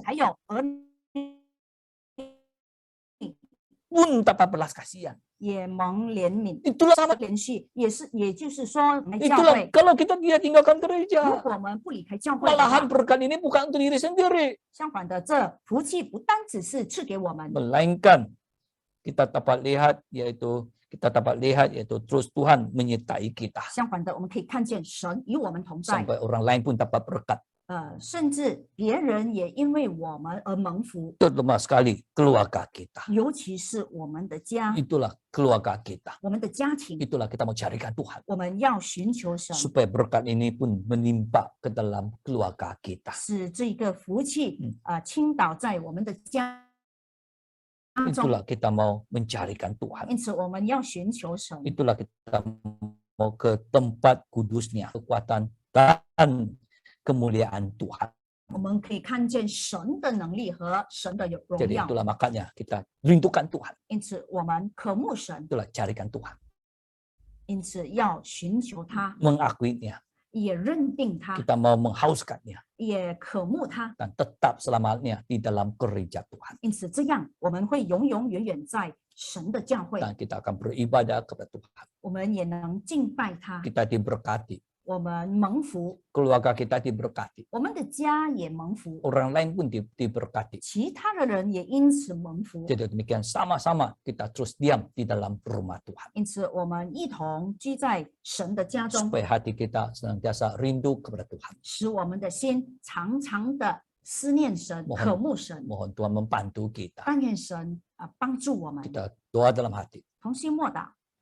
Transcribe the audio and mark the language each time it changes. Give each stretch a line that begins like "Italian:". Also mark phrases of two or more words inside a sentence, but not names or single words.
Chinese: 还有儿女
Indonesian: pun tanpa belas kasihan.
Chinese: 也蒙怜悯。
Indonesian: Itulah sama.
Chinese: 连续也就是说，来教
Indonesian: Itulah
Chinese: 会，
Indonesian: kalau kita dia tinggalkan
Chinese: 如
Indonesian: gereja,
Chinese: 果我们不离开教会的
Indonesian: malahan
Chinese: 话，
Indonesian: berkat ini bukan untuk diri sendiri,
Chinese: 相反的，这福气不单只是赐给我们，
Indonesian: melainkan kita dapat lihat yaitu terus Tuhan menyertai kita
Chinese: 相反的，我们可以看见神与我们同在，
Indonesian: sampai orang lain pun dapat berkat.
Chinese: 甚至别人也因为我们而蒙福，
Indonesian: Terutama sekali keluarga kita.
Chinese: 尤其是我们的家，
Indonesian: Itulah keluarga kita.
Chinese: 我们的家庭，
Indonesian: Itulah kita mau carikan Tuhan
Chinese: 我们要寻求神，
Indonesian: supaya berkat ini pun menimpa ke dalam keluarga kita.
Chinese: 使这个福气倾倒在我们的家中。
Indonesian: Itulah kita mau mencarikan Tuhan.
Chinese: 因此，我们要寻求神，
Indonesian: Itulah kita mau ke tempat kudusnya, kekuatan dan kemuliaan Tuhan.
Chinese: 我们可以看见神的能力和神的荣
Indonesian: Jadi
Chinese: 耀。
Indonesian: itulah makanya kita rindukan Tuhan.
Chinese: 因此，我们渴慕神，
Indonesian: Itulah carikan Tuhan.
Chinese: 因此要寻求他，
Indonesian: Mengakuinya.
Chinese: 也认定他，
Indonesian: Kita mau menghauskannya
Chinese: 也渴慕他。
Indonesian: dan tetap selamanya di dalam gereja Tuhan.
Chinese: 因此，这样我们会永永远远在神的教会，
Indonesian: Dan kita akan beribadah kepada Tuhan.
Chinese: 我们也能敬拜他，
Indonesian: Kita diberkati.
Chinese: 我们蒙福，
Indonesian: Keluarga kita diberkati.
Chinese: 我们的家也蒙福，
Indonesian: Orang lain pun diberkati.
Chinese: 其他的人也因此蒙福。
Indonesian: Jadi demikian sama-sama kita terus diam di dalam rumah Tuhan.
Chinese: 因此，我们一同居在神的家中，
Indonesian: Supaya hati kita senantiasa rindu kepada Tuhan.
Chinese: 使我们的心常常的思念神、
Indonesian: Mohon-
Chinese: 渴慕神。
Indonesian: Mohon Tuhan membantu kita.
Chinese: 但愿神帮助我们，
Indonesian: Kita doa dalam hati.
Chinese: 同心默祷。